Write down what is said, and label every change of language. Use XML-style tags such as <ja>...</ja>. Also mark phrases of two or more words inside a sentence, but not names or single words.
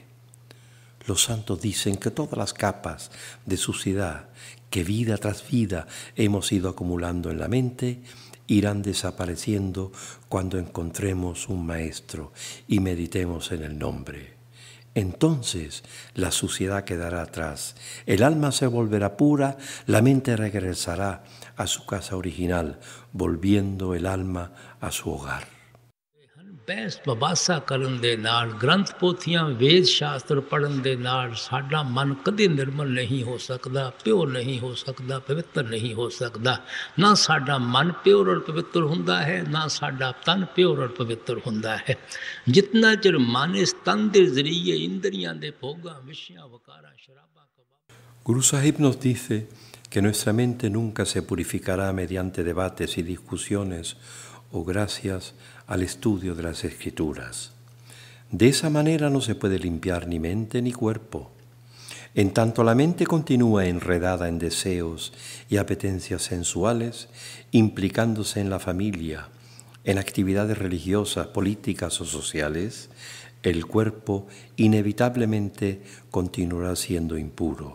<es>Los santos dicen que todas las capas de suciedad que vida tras vida hemos ido acumulando en la mente irán desapareciendo cuando encontremos un Maestro y meditemos en el nombre. Entonces la suciedad quedará atrás, el alma se volverá pura, la mente regresará a su casa original, volviendo el alma a su hogar.</es> <pa>ਬਹਿਸ ਬਬਾਸਾ ਕਰਨ ਦੇ ਨਾਲ ਗ੍ਰੰਥ ਪੋਥੀਆਂ ਵੇਦ ਸ਼ਾਸਤਰ ਪੜ੍ਹਨ ਦੇ ਨਾਲ ਸਾਡਾ ਮਨ ਕਦੇ ਨਿਰਮਲ ਨਹੀਂ ਹੋ ਸਕਦਾ, ਪਿਓਰ ਨਹੀਂ ਹੋ ਸਕਦਾ, ਪਵਿੱਤਰ ਨਹੀਂ ਹੋ ਸਕਦਾ। ਨਾ ਸਾਡਾ ਮਨ ਪਿਓਰ ਔਰ ਪਵਿੱਤਰ ਹੁੰਦਾ ਹੈ, ਨਾ ਸਾਡਾ ਤਨ ਪਿਓਰ ਔਰ ਪਵਿੱਤਰ ਹੁੰਦਾ ਹੈ। ਜਿਤਨਾ ਚਿਰ ਮਨ ਇਸ ਤਨ ਦੇ ਜ਼ਰੀਏ ਇੰਦਰੀਆਂ ਦੇ ਭੋਗਾਂ ਵਿਸ਼ਿਆਂ ਵਕਾਰਾਂ ਸ਼ਰਾਬਾਂ</pa> <es>Guru Sahib nos dice que nuestra mente nunca se purificará mediante debates y discusiones o gracias al estudio de las Escrituras. De esa manera no se puede limpiar ni mente ni cuerpo. En tanto la mente continúa enredada en deseos y apetencias sensuales, implicándose en la familia, en actividades religiosas, políticas o sociales, el cuerpo inevitablemente continuará siendo impuro.</es>